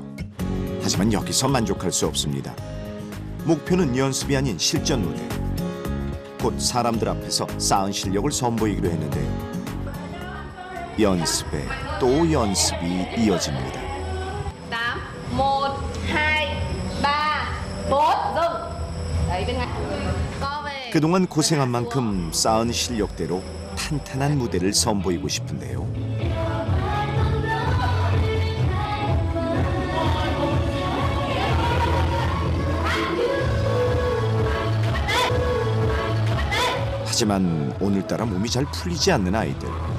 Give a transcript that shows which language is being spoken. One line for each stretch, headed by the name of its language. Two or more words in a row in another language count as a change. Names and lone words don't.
Korean: 하지만 여기서 만족할 수 없습니다. 목표는 연습이 아닌 실전 무대. 곧 사람들 앞에서 쌓은 실력을 선보이기로 했는데요. 연습에 또 연습이 이어집니다. 8, 1, 2, 3, 4,
Vietnamese: dừng. Đấy bên ngoài. Co về.
Korean: 그동안 고생한 만큼 쌓은 실력대로 탄탄한 무대를 선보이고 싶은데요. 하지만 오늘따라 몸이 잘 풀리지 않는 아이들.